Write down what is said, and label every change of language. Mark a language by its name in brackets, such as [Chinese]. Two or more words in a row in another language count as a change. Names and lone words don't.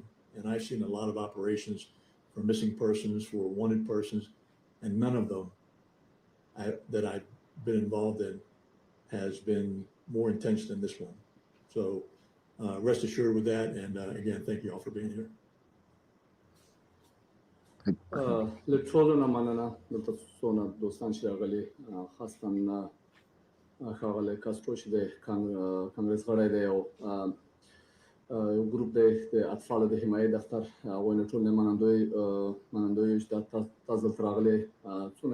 [English] And I've seen a lot of operations for missing persons, for wanted persons, and none of them that I've been involved in has been more intense than this one. So rest assured with that. And again, thank you all for being here. [Pashto] لټولو نه مننه دلته څونه دوستان چې راغلي خاصتاً ښاغلی کاسترو چې د کانګرس غړی دی او یو ګروپ دی د اطفالو د حمایې دفتر هغوی نه ټول منندوی یو چې دا تاسو دلته راغلي څونه